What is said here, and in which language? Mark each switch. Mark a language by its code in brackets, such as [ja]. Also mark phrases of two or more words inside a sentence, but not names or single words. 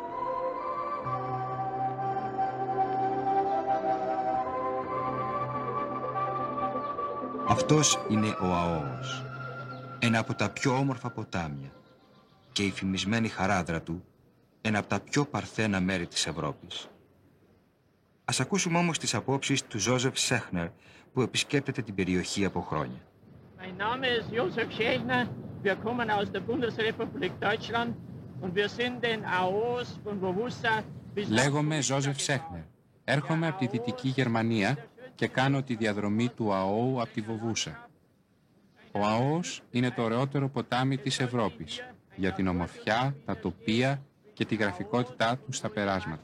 [el] Αυτός είναι ο ΑΟΣ. Ένα από τα πιο όμορφα ποτάμια και η φημισμένη χαράδρα του, ένα από τα πιο παρθένα μέρη της Ευρώπης. Ας ακούσουμε όμως τις απόψεις του Joseph Schechner, που επισκέπτεται την περιοχή από χρόνια. [de] Mein Name ist Joseph Schechner. Wir kommen aus der Bundesrepublik Deutschland und wir sind den AOs von Vovusa bis... [el] Λέγομαι Joseph Schechner. Έρχομαι από τη Δυτική Γερμανία και κάνω τη διαδρομή του ΑΟ από τη Βοβούσα. Ο ΑΟΣ είναι το ωραιότερο ποτάμι της Ευρώπης για την ομορφιά, τα τοπία και τη γραφικότητά του στα περάσματα.